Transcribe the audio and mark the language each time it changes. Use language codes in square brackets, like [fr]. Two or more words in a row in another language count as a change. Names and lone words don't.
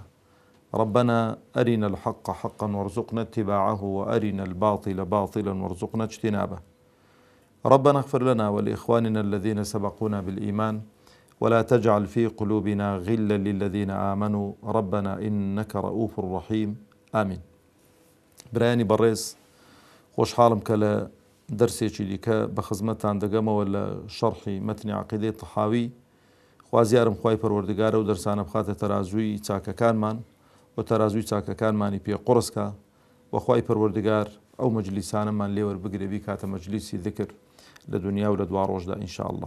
[ar] ربنا أرنا الحق حقا وارزقنا اتباعه وأرنا الباطل باطلا وارزقنا اجتنابه. ربنا اغفر لنا ولإخواننا الذين سبقونا بالإيمان ولا تجعل في قلوبنا غلا للذين آمنوا ربنا إنك رؤوف رحيم آمين. [ckb] برایانی بەڕێز خۆشحاڵم کە لە دەرسێکی دیکە بە خزمەتتان دەگەمەوە لە شەرحی مەتنی عەقیدەی تەحاوی. خوازیارم خوای پەروەردگارە و دەرسانە بخاتە تەرازووی چاکەکانمان و تەرازووی چاکەکانمانی پێ قوڕسکە و خوای پەروەردگار ئەو مەجلیسانەمان لێ وەربگرێ بیکاتە مەجلیسی ذکر لە دنیا و لە دوا ڕۆژدا ئینشاءالله.